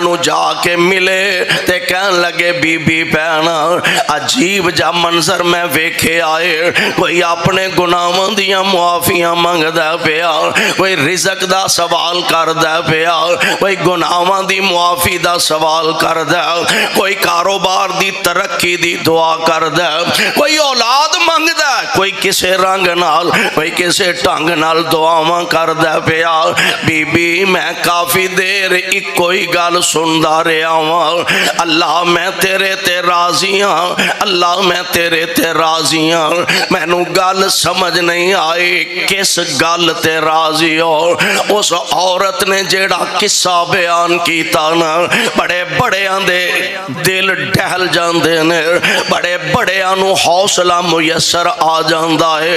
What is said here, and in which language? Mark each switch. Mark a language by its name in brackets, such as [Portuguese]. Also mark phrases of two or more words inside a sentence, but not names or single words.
[Punjabi] نوں جاکے ملے تے کہن لگے بی بی بھین عجیب جا منظر میں ویکھے آئے کوئی اپنے گناہوں دیاں معافیاں منگدا پیا کوئی رزق دا سوال کردا پیا کوئی گناہوں دی معافی دا سوال کردا کوئی کاروبار دی ترقی دی دعا کردا کوئی اولاد منگدا کوئی کسے رنگ نال کوئی کسے ڈھنگ نال دعاواں کردا پیا. بی بی میں کافی دیر اکو ہی گل سندا رہا واں اللہ میں تیرے تیرے تے راضی ہاں، اللہ میں تیرے تے راضی ہاں، مینوں گل سمجھ نہیں آئی کس گل تے راضی ہو۔ اس عورت نے جیڑا قصہ بیان کیتا نا، بڑے بڑے آندے دل ڈہل جاندے نے، بڑے بڑے آنو حوصلہ میسر آ جاندا ہے۔